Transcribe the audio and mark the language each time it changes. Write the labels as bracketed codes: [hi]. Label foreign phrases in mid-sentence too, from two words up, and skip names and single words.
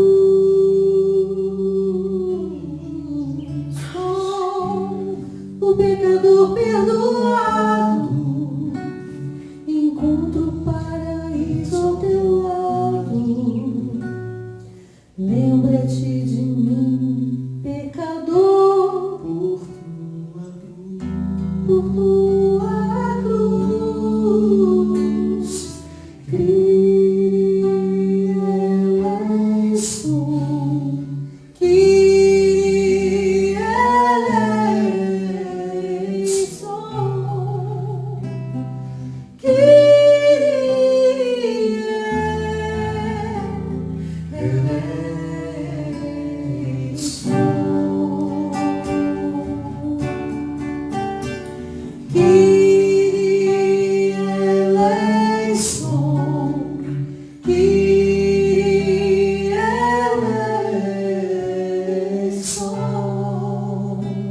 [pt] O pecador perdoado, encontro o paraíso ao teu lado. Lembra-te de mim, pecador, por tua cruz. [el] Κύριε ἐλέησον, Κύριε ἐλέησον, Κύριε ἐλέησον, Κύριε ἐλέησον, Κύριε ἐλέησον,